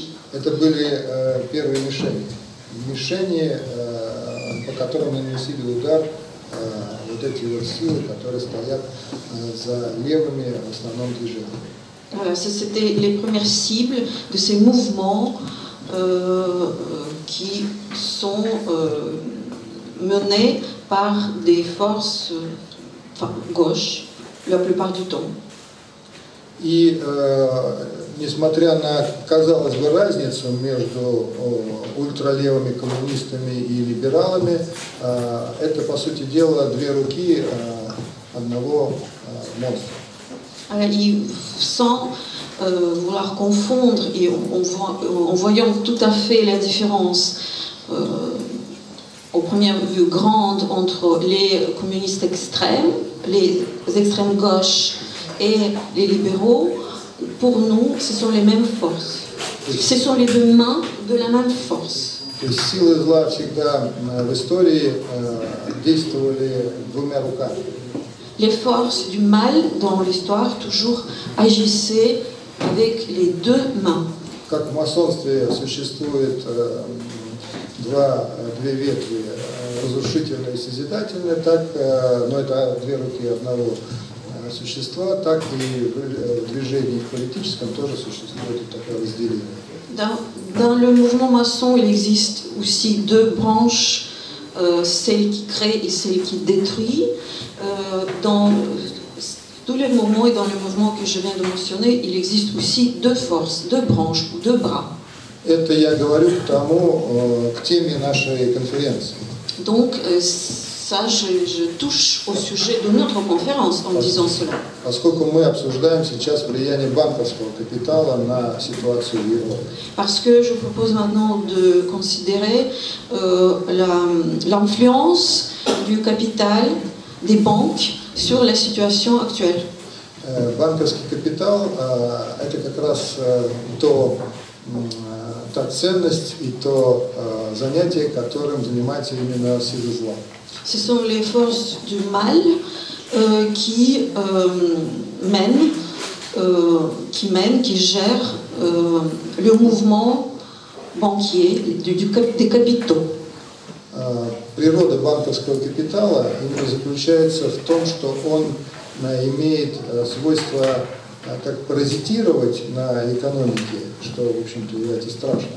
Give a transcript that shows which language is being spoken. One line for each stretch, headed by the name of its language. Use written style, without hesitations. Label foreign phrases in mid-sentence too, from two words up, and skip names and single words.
Russian: Это были первые мишени, по которым наносили удар вот эти вот силы, которые стоят за левыми в основном движениями.
French: Voilà, c'était les premières cibles de ces mouvements qui sont menés par des forces gauches, la plupart du temps.
Russian: И несмотря на, казалось бы, разницу между ультралевыми коммунистами и либералами, это, по сути дела, 2 руки одного монстра.
French: Sans vouloir confondre et en voyant tout à fait la différence au première vue grande entre les communistes extrêmes, les extrêmes gauches et les libéraux, pour nous, ce sont les mêmes forces. Ce sont les 2 mains de la même force.
Russian: Силы зла всегда в истории действовали 2 руками.
French: Les forces du mal dans l'histoire toujours agissaient avec les 2 mains.
Russian: Как в масонстве существует 2 ветви, разрушительная и созидательная, так, но это 2 руки одного существа, так и в движении политическом тоже существует такое разделение.
French: Dans le mouvement maçon, il existe aussi 2 branches, celle qui crée et celle qui détruit. Dans tous les mouvements et dans le mouvement que je viens de mentionner, il existe aussi 2 forces, 2 branches ou 2 bras.
Russian: Это я говорю к теме нашей конференции.
French: Donc, Ça, je touche au sujet de notre conférence en disant cela.
Russian: Поскольку мы обсуждаем сейчас влияние банковского капитала на ситуацию в Европе.
French: Parce que je propose maintenant de considérer l'influence du capital des banques sur la situation actuelle.
Russian: Банковский капитал – это как раз та ценность и то занятие, которым занимается именно силы зла.
French: Ce sont les forces du mal qui gèrent le mouvement banquier des capitaux.
Russian: Природа банковского капитала именно заключается в том, что он имеет свойство как паразитировать на экономике, что, в общем-то, является страшным.